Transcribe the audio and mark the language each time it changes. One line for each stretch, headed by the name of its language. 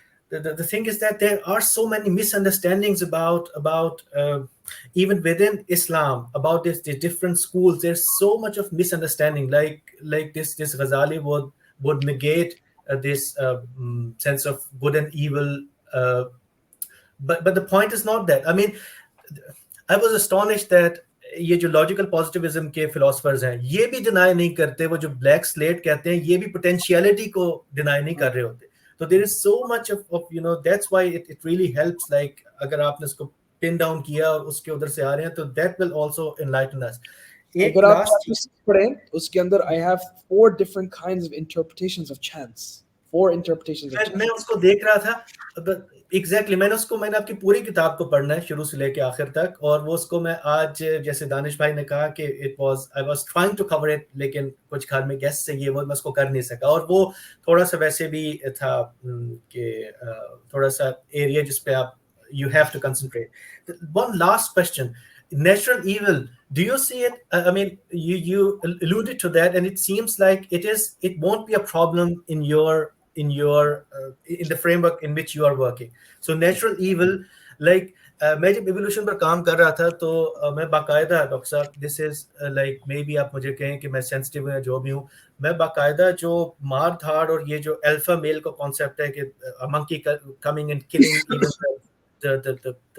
English: The thing is that there are so many misunderstandings about even within Islam about the different schools. There's so much of misunderstanding. Like this Ghazali would negate this sense of good and evil. But the point is not that. I mean, I was astonished that
Hindi: ये जो logical positivism के philosophers हैं ये भी deny नहीं करते, वो जो ब्लैक स्लेट कहते हैं ये भी पोटेंशियलिटी को डिनाई नहीं कर रहे होते. तो
English: There is so much of you know, that's why it really helps.
Hindi: Like अगर आपने इसको पिन डाउन किया और उसके उधर से आ रहे हैं तो
English: That will also enlighten us.
Hindi: अगर आप पढ़ें उसके अंदर
English: I have 4 different kinds of interpretations of chance. 4 interpretations of chance.
Hindi: मैं उसको देख रहा था एग्जैक्टली. मैंने आपकी पूरी किताब को पढ़ना है शुरू से लेके आखिर तक, और वो उसको मैं आज, जैसे दानिश भाई ने कहा कि
English: I was trying to cover it,
Hindi: लेकिन कुछ घर में गेस्ट से ये वो मैं उसको कर नहीं सका. और वो थोड़ा सा वैसे भी था कि थोड़ा सा एरिया जिस पे आप
English: you have to concentrate. One last question. Natural evil, do you see it? I mean, you alluded to that, and it seems like it won't be a problem in the framework in which you are working. So natural evil, like
Hindi: मैं जब evolution पर काम कर रहा था तो मैं बाकायदा, डॉक्टर साहब,
English: this is like maybe
Hindi: आप मुझे कहें कि मैं sensitive हूँ या जो भी हूँ, मैं बाकायदा जो मार धाड़ और ये जो अल्फा मेल का कॉन्सेप्ट है कि
English: monkey coming and killing even the